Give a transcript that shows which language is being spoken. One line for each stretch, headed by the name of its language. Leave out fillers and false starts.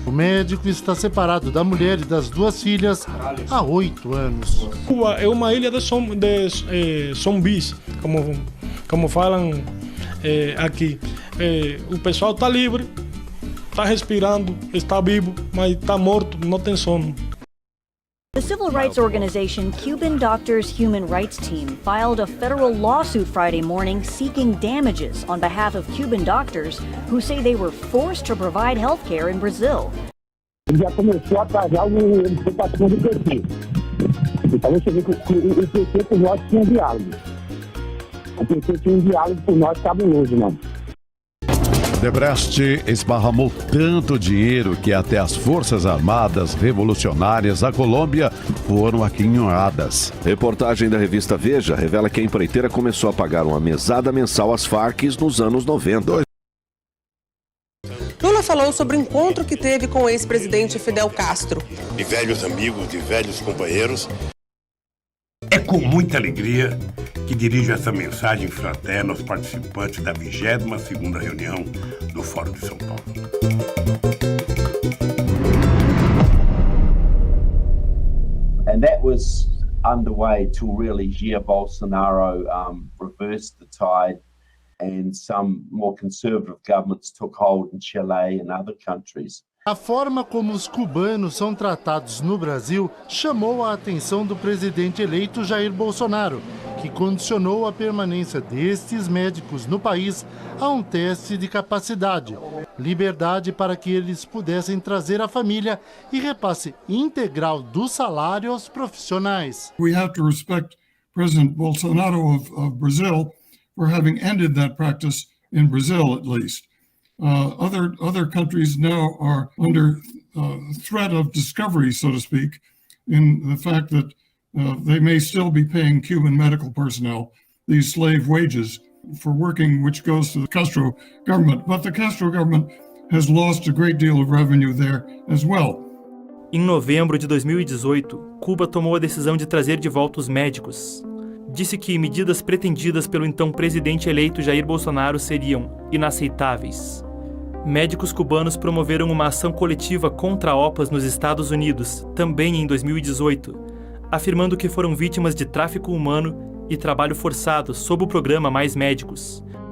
Portuguese: O médico está separado da mulher e das 2 filhas há 8 anos. Cuba é uma ilha de zumbis, como falam aqui. O pessoal está livre, está respirando, está vivo, mas está morto, não tem sono.
English: The civil rights organization Cuban Doctors Human Rights Team filed a federal lawsuit Friday morning seeking damages on behalf of Cuban doctors who say they were forced to provide health care in Brazil.
Portuguese: Ele já começou a atrasar o participação do PT. Então você vê que o PT por nós tinha diálogo. O PT tinha um diálogo por nós cabuloso, não. Odebrecht esparramou tanto dinheiro que até as Forças Armadas Revolucionárias da Colômbia foram aquinhoadas. Reportagem da revista Veja revela que a empreiteira começou a pagar uma mesada mensal às Farc nos anos 90. Lula falou sobre o encontro que teve com o ex-presidente Fidel Castro. De velhos amigos, de velhos companheiros. É com muita alegria que dirijo essa mensagem fraterna aos participantes da 22ª reunião do Fórum de São Paulo.
English: And that was underway till really Jair Bolsonaro reversed the tide and some more conservative governments took hold in Chile and other countries.
Portuguese: A forma como os cubanos são tratados no Brasil chamou a atenção do presidente eleito Jair Bolsonaro, que condicionou a permanência destes médicos no país a um teste de capacidade, liberdade para que eles pudessem trazer a família e repasse integral do salário aos profissionais.
English: We have to respect President Bolsonaro of Brazil for having ended that practice in Brazil, at least. Other countries now are under threat of discovery, so to speak, in the fact that they may still be paying Cuban medical personnel these slave wages for working, which goes to the Castro government. But the Castro government has lost a great deal of revenue there as well.
Portuguese: Em novembro de 2018, Cuba tomou a decisão de trazer de volta os médicos. Disse que medidas pretendidas pelo então presidente eleito Jair Bolsonaro seriam inaceitáveis. Médicos cubanos promoveram uma ação coletiva contra a OPAS nos Estados Unidos, também em 2018, afirmando que foram vítimas de tráfico humano e trabalho forçado sob o programa Mais Médicos.